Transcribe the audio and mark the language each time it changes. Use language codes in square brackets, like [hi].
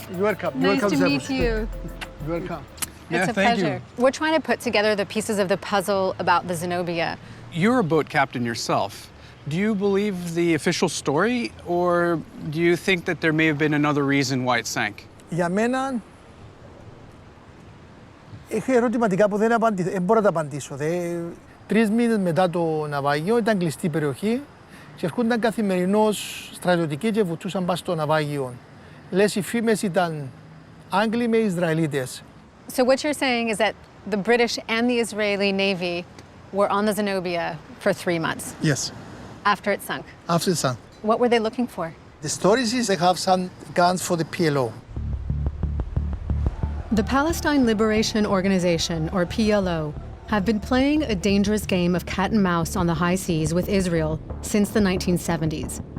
[en] You're welcome. Nice to meet you. You're welcome. It's a pleasure. We're trying to put together the pieces of the puzzle about the Zenobia. You're a boat captain yourself. Do you believe the official story, or do you think that there may have been another reason why it sank? [el] Για μένα, έχω ερωτηματικά που δεν μπορώ να τα απαντήσω. 3 μήνες μετά το ναυάγιο ήταν κλειστή περιοχή και έρχονταν καθημερινώς στρατιωτικοί και βουτούσαν πάνω στο ναυάγιο. Λες οι φήμες ήταν Άγγλοι με Ισραηλίτες. [en] So what you're saying is that the British and the Israeli Navy were on the Zenobia for 3 months Yes, after it sunk. after the sun. What were they looking for? The stories is they have some guns for the PLO. The Palestine Liberation Organization, or PLO, have been playing a dangerous game of cat and mouse on the high seas with Israel since the 1970s.